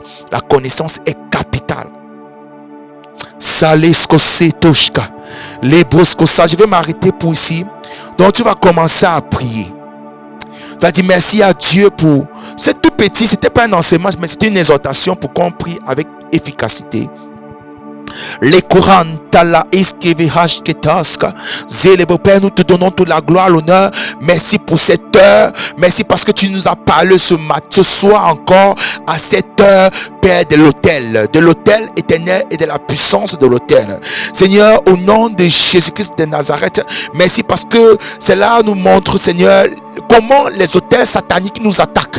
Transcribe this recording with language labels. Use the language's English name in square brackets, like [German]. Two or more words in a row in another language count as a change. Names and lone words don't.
[French] La connaissance est capitale. Je vais m'arrêter pour ici. Donc tu vas commencer à prier. Tu vas dire merci à Dieu pour... C'est tout petit, c'était pas un enseignement, mais c'était une exhortation pour qu'on prie avec efficacité. Les courants tala iskevihash ketaska zélebo Père, nous te donnons toute la gloire, l'honneur. Merci pour cette heure. Merci parce que tu nous as parlé ce soir encore à cette heure, Père, de l'autel éternel et de la puissance de l'autel. Seigneur, au nom de Jésus-Christ de Nazareth, merci parce que cela nous montre, Seigneur, comment les autels sataniques nous attaquent.